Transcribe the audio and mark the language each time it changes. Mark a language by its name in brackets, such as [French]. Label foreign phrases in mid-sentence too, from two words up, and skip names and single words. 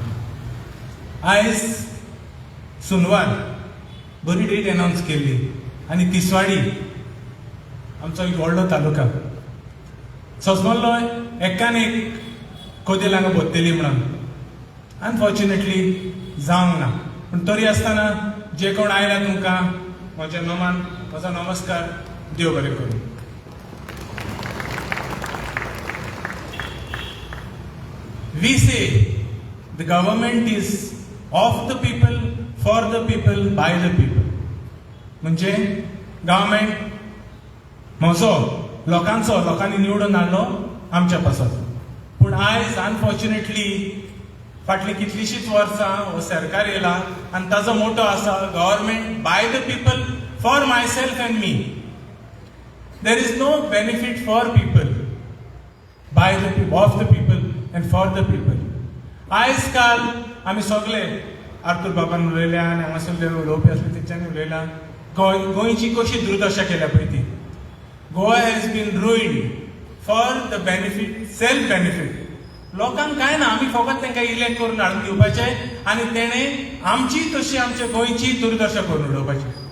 [Konkani] आयज सुनवार बरी डेट अनावन्स केल्ली आनी तिसवाडी आमचो एक व्हडलो तालुका सोजमल्लो एकान एक कोदेल हांगा बद्दली म्हणून अनफॉर्च्युनेटली जावंक ना पूण तरी आसतना जे कोण आयला तुमकां म्हज्या नोमान म्हजो नमस्कार देव बरें करूं [English] We say the government is of the people for the people by the people [Konkani] म्हणजे गव्हर्मेंट म्हजो लोकांचो लोकांनी निवडून हाडलो आमच्या पासत पूण आयज अनफॉर्च्युनेटली फाटली कितलीशींच वर्सां हो सरकार येयला आनी ताजो मोटो आसा [English] government by the people for my self and me there is no benefit for people, by the people, of the people and for the people. [Konkani] आयज काल आमी सगळे आर्तूर बाबान उलयल्या आनी हांगासरले उलोवपी आसले तेंच्यांनी उलयला गोंयची कशी दुर्दशा केल्या पळय ती. [English] Goa has been ruined for the benefit, self benefit. [Konkani] लोकांक काय ना, आमी फकत तांकां इलेक्ट करून हाडून दिवपाचें आनी तेणे आमची तशी आमच्या गोंयची दुर्दशा करून उडोवपाची.